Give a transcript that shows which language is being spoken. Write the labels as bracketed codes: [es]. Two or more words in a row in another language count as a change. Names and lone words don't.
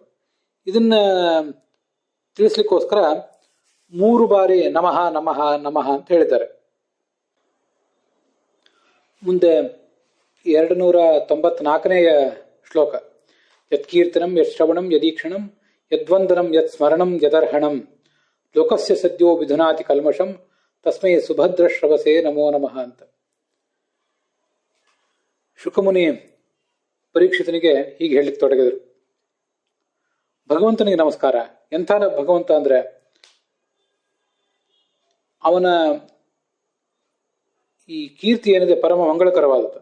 [kn] ಇದನ್ನ ತಿಳಿಸ್ಲಿಕ್ಕೋಸ್ಕರ 3 ಬಾರಿ [sa] ನಮಃ ನಮಃ ನಮಃ [kn] ಅಂತ ಹೇಳಿದ್ದಾರೆ. ಮುಂದೆ 294ನೆಯ ಶ್ಲೋಕ. [sa] ಯತ್ಕೀರ್ತನಂ ಯಶ್ರವಣಂ ಯದೀಕ್ಷಣಂ ಯದ್ವಂದನಂ ಯತ್ ಸ್ಮರಣಂ ಯದರ್ಹಣಂ ಲೋಕಸ್ಯ ಸದ್ಯೋ ವಿಧುನಾತಿ ಕಲ್ಮಷಂ ತಸ್ಮೈ ಸುಭದ್ರ ಶ್ರವಸೇ ನಮೋ ನಮಃ ಅಂತ. [kn] ಶುಕಮುನಿ ಪರೀಕ್ಷಿತನಿಗೆ ಹೀಗೆ ಹೇಳಲಿಕ್ಕೆ ತೊಡಗಿದರು. ಭಗವಂತನಿಗೆ ನಮಸ್ಕಾರ. ಎಂಥ ಭಗವಂತ ಅಂದ್ರೆ ಅವನ ಈ ಕೀರ್ತಿ ಏನಿದೆ ಪರಮ ಮಂಗಳಕರವಾದದ್ದು.